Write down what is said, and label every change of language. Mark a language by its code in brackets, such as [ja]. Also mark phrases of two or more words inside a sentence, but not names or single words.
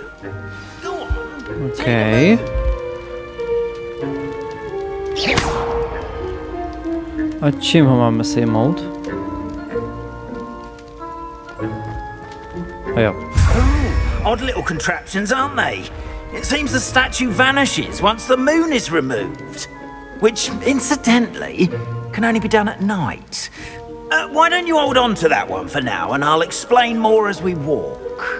[en] Go on. [cs] Okay. A čím ho máme sejmout? A jo. [en] Odd little contraptions, aren't they? It seems the statue vanishes once the moon is removed. Which, incidentally, can only be done at night. Why don't you hold on to that one for now, and I'll explain more as we walk.